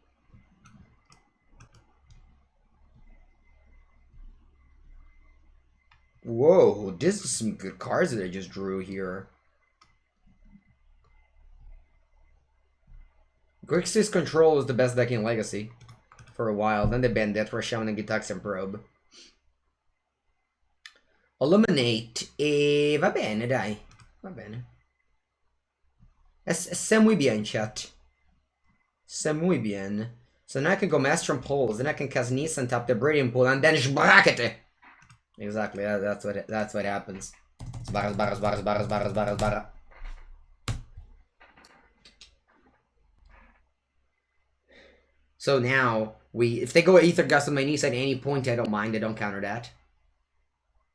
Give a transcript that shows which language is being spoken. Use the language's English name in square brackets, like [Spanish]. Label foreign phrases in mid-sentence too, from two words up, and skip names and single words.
[English] Whoa, this is some good cards that I just drew here. Grixis Control was the best deck in Legacy for a while. Then they banned that for Shaman and Gitaxian Probe. Illuminate. [Italian] Va bene, dai. Va bene. [French] C'est [Spanish] muy bien, [French] chat. C'est [Spanish] muy bien. [English] So now I can go Master and Pulse, then I can cast Nissa and tap the Brilliant Pool, and then Shbrakete. Exactly, that's what happens. Barra. So now, if they go Ether Gust on my Nissa at any point, I don't mind, I don't counter that.